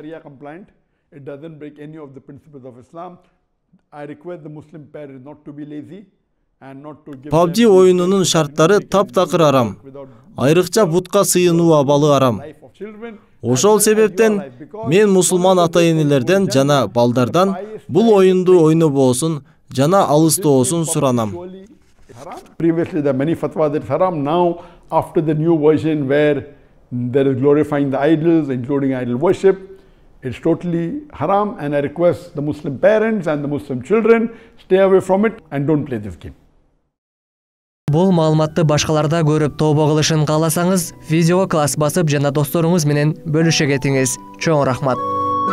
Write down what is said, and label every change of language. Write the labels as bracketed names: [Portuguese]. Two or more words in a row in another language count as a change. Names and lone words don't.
[Kyrgyz] PUBG оюнунун шарттары таптакыр арам. Айрыкча бутка сыйынуу абалы арам. Ошол себептен мен мусулман ата-энелерден жана балдардан бул оюнду ойнобосун жана алыстоосун суранам. [English] Previously there are many fatwas that it's haram. Now after the new version where there is glorifying the idols, including idol worship, It's totally haram, and I request the Muslim parents and the Muslim children stay away from it and don't play this game. [Kyrgyz] Бул маалыматты башкаларда көрүп тобо кылышын кааласаңыз, видеого класс басып жана досторуңуз менен бөлүшө кетиңиз. Чоң рахмат.